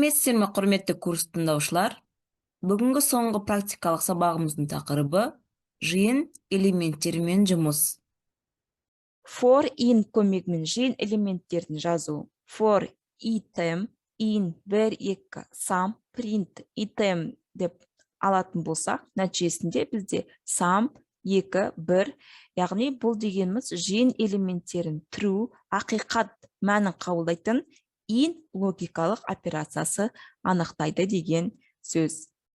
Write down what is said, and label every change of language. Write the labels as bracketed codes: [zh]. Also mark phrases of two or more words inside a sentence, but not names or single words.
[kk] Сәлеметсіздер ме, құрметті курс тыңдаушылар? Бүгінгі соңғы практикалық сабағымыздың тақырыбы жиын элементтері мен жұмыс. [en] For in [kk] көмегімен жиын элементтерін жазу. [en] For item, in, [kk] бір, екі, [en] some, print, item [kk] деп алатын болсақ, нәтижесінде бізде some, екі, бір, яғни бұл дегеніміз жиын элементтерін true, ақиқат мәнін қабылдайтын in логикалық операциясы анықтайды деген сөз.